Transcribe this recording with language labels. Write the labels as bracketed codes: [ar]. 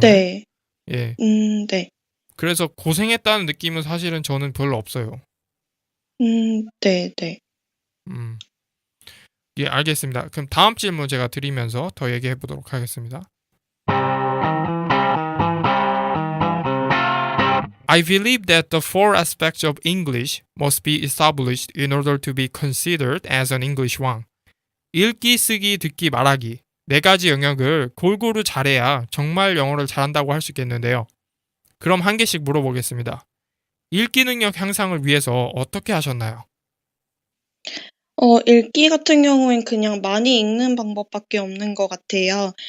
[ko] 네. 예. 네. 그래서 고생했다는 느낌은 사실은 저는 별로 없어요. 네네. 음. 예, 알겠습니다. 그럼 다음 질문 제가 드리면서 더 얘기해 보도록 하겠습니다. [en] I believe that the four aspects of English must be established in order to be considered as an English one. [ko] 읽기, 쓰기, 듣기, 말하기. 네 가지 영역을 골고루 잘해야 정말 영어를 잘한다고 할 수 있겠는데요. 그럼 한 개씩 물어보겠습니다. 읽기 능력 향상을 위해서 어떻게 하셨나요? 읽기 같은 경우엔 그냥 많이 읽는 방법밖에 없는 것 같아요.